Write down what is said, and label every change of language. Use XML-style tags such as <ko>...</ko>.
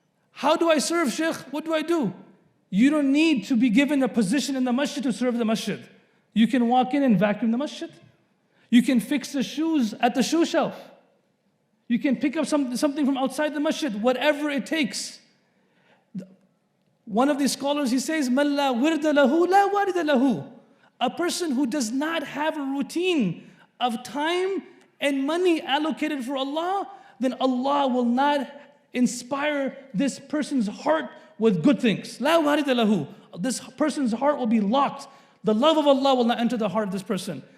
<en>How do I serve, Sheikh? What do I do? You don't need to be given a position in the masjid to serve the masjid. You can walk in and vacuum the masjid. You can fix the shoes at the shoe shelf. You can pick up something from outside the masjid, whatever it takes. One of these scholars, he says,</en> <ar>مَنْ لَا وِرْدَ لَهُ لَا وَارِدَ لَهُ.</ar> <en>A person who does not have a routine of time and money allocated for Allah, then Allah will not inspire this person's heart with good things.</en> <ar>لَا وَارِدَ لَهُ.</ar> <en>This person's heart will be locked. The love of Allah will not enter the heart of this person.</en>